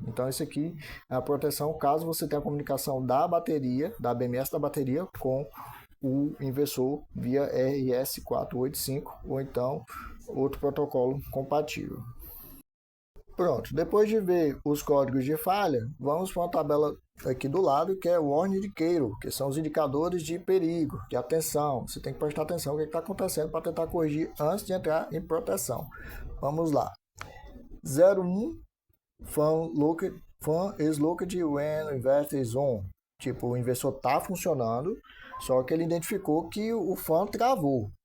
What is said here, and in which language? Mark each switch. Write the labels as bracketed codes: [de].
[pt] Então isso aqui é a proteção caso você tenha a comunicação da bateria, da BMS da bateria com o inversor via RS485 ou então outro protocolo compatível. Pronto, depois de ver os códigos de falha, vamos para uma tabela aqui do lado, que é o Warning Indicator, que são os indicadores de perigo, de atenção. Você tem que prestar atenção no que está acontecendo para tentar corrigir antes de entrar em proteção. Vamos lá. [en] 01, fan is located when inverter is on. [pt] Tipo, o inversor está funcionando, só que ele identificou que o fan travou.